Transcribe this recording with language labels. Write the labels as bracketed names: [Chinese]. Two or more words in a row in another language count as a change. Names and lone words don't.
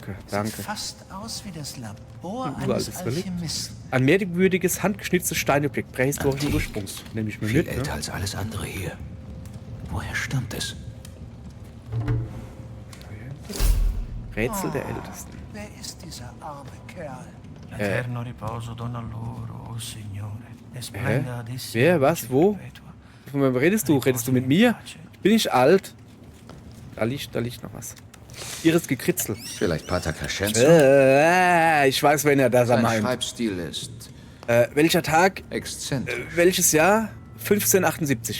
[German] Sieht fast aus wie das Labor Überall eines das Relikt. Alchemisten. Ein merkwürdiges, handgeschnitztes Steinobjekt prähistorischen Ursprungs. Nehme ich mir Viel mit, älter ne? als alles andere hier. Woher stammt es? Rätsel der Ältesten. Wer ist dieser arme Kerl? [Italian] L'eterno riposo dona loro, oh Signore. E splenda adissima [German] Wer, was, [Italian] luce [German] wo? [Italian] perpetua. [German] Von wem redest du? Redest du mit mir? Bin ich alt? Da liegt noch was. Ihres Gekritzel. Vielleicht Pater Crescenzo? Ich weiß, wenn er das Sein meint. Schreibstil ist Welcher Tag? exzentrisch. Welches Jahr? 1578.